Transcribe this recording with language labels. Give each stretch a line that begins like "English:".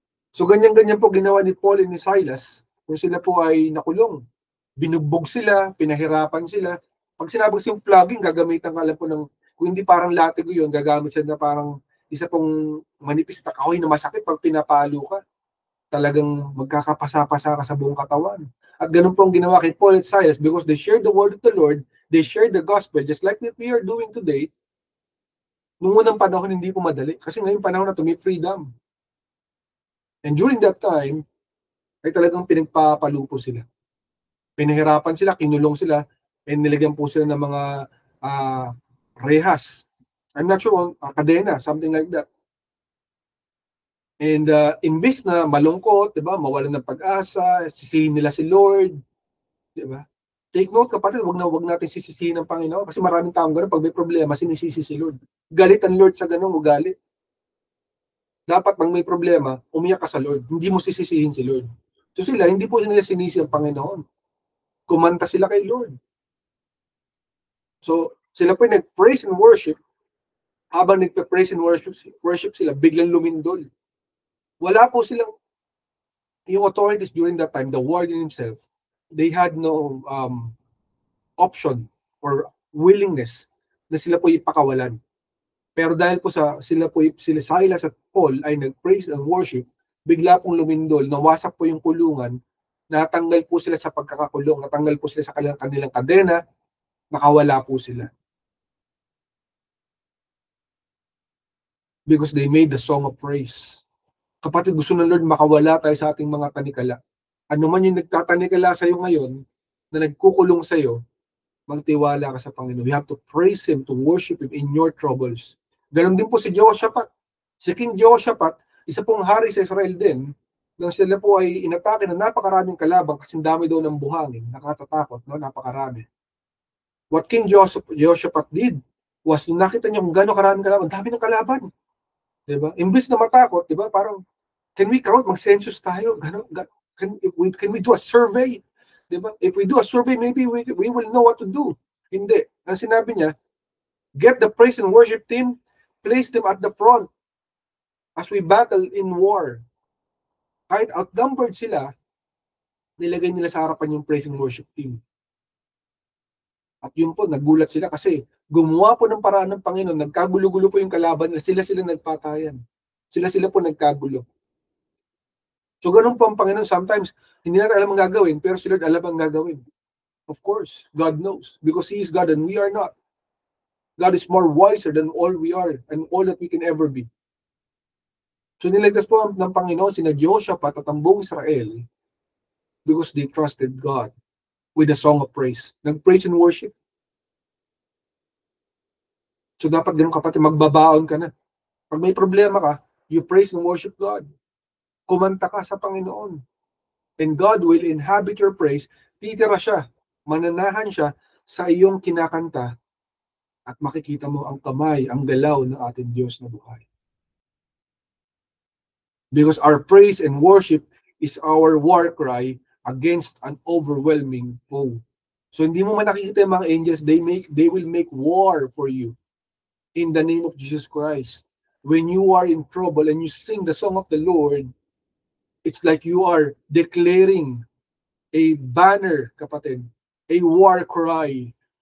Filipino: So ganyan-ganyan po ginawa ni Paul and ni Silas kung sila po ay nakulong. Binugbog sila, pinahirapan sila. Pag sinabi ko yung flogging, gagamitan ka lang po ng, kung hindi parang latigo yun, gagamit siya na parang isa pong manipis na kahoy na masakit pag pinapalo ka. Talagang magkakapasa-pasa ka sa buong katawan. At ganun po ang ginawa kay Paul at Silas
English: because they shared the word of the Lord, they shared the gospel, just like what we are doing today.
Filipino: Nung unang panahon, hindi po madali. Kasi ngayong panahon na to, may freedom.
English: And during that time,
Filipino: ay talagang pinagpapalupo sila. Pinahirapan sila, kinulong sila, and nilagyan po sila ng mga rehas.
English: I'm not sure, kadena, something like that.
Filipino: And imbis na malungkot, 'di ba? Mawalan ng pag-asa, sisihin nila si Lord, 'di ba?
English: Take note,
Filipino: kapatid, wag natin sisisihin ng Panginoon kasi maraming taong gano'n, pag may problema, sinisisi si Lord. Galit ang Lord sa gano'ng ugali. Dapat pag may problema, umiyak ka sa Lord. Hindi mo sisisihin si Lord. So sila, hindi po nila sinisi ang Panginoon. Kumanta sila kay Lord. So, sila po nag-praise and worship. Habang nagpa-praise and worship sila, biglang lumindol. Wala po silang, yung
English: authorities during that time, the warden himself, they had no option or willingness
Filipino: na sila po ipakawalan. Pero dahil po sila Silas at Paul ay nag-praise and worship, bigla pong lumindol, nawasak po yung kulungan, natanggal po sila sa pagkakakulong, natanggal po sila sa kanilang kadena, nakawala po sila.
English: Because they made the song of praise.
Filipino: Kapatid, gusto ng Lord makawala tayo sa ating mga tanikala. Ano man yung nagtatanikala sa iyo ngayon, na nagkukulong sa iyo, magtiwala ka sa Panginoon.
English: You have to praise Him, to worship Him in your troubles.
Filipino: Ganon din po si Jehoshaphat. Si King Jehoshaphat, isa pong hari sa Israel din, nang sila po ay inatake ng napakaraming kalabang kasi dami daw ng buhangin, nakatatakot, no? Napakarami.
English: What King Jehoshaphat did was,
Filipino: nakita niya kung gano'ng karaming kalaban, dami ng kalaban. Diba? Imbis na matakot, diba? Parang,
English: can we count?
Filipino: Mag-census tayo.
English: Can we do a survey? Diba? If we do a survey, maybe we will know what to do. Hindi.
Filipino: Ang sinabi niya,
English: get the praise and worship team, place them at the front as we battle in war.
Filipino: Kahit outnumbered sila, nilagay nila sa harapan yung praise and worship team. At yun po, nagulat sila kasi gumawa po ng paraan ng Panginoon, nagkagulo-gulo po yung kalaban, sila nagpatayan. Sila po nagkagulo. So ganun po ang Panginoon, sometimes hindi natin alam ang gagawin, pero si Lord alam ang gagawin.
English: Of course, God knows, because He is God and we are not. God is more wiser than all we are and all that we can ever be.
Filipino: So niligtas po ng Panginoon sina Jehoshaphat at ang buong Israel
English: because they trusted God with a song of praise.
Filipino: Nag-praise and worship. So dapat ganun kapatid, magbabaon ka na. Pag may problema ka,
English: you praise and worship God.
Filipino: Kumanta ka sa Panginoon.
English: And God will inhabit your praise.
Filipino: Titira siya, mananahan siya sa iyong kinakanta at makikita mo ang kamay, ang galaw ng ating Diyos na buhay.
English: Because our praise and worship is our war cry against an overwhelming foe.
Filipino: So hindi mo man nakikita yung mga angels,
English: they will make war for you in the name of Jesus Christ. When you are in trouble and you sing the song of the Lord, it's like you are declaring a banner, kapatid, a war cry.